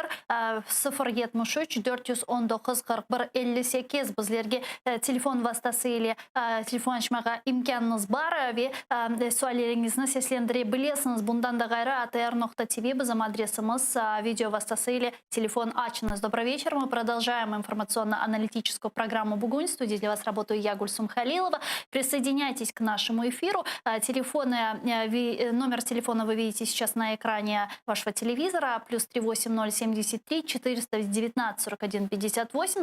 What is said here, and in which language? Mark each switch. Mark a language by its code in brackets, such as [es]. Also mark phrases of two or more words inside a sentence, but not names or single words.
[crh] 073 419 41 58 bizlerge telefon vasıtasıyla telefon açmağa imkanınız var ve suallerinizni seslendirebilirsiniz. Bundan da gayrı atr.tv bizim adresimiz, video vasıtasıyla telefon açınız. [ru] Добрый вечер. Мы продолжаем информационно-аналитическую программу «Бугунь». В студии для вас работаю я, Гульсум Халилова. Присоединяйтесь к нашему эфиру. Номер телефона вы видите сейчас на экране вашего телевизора. Плюс 38073 419 41 58.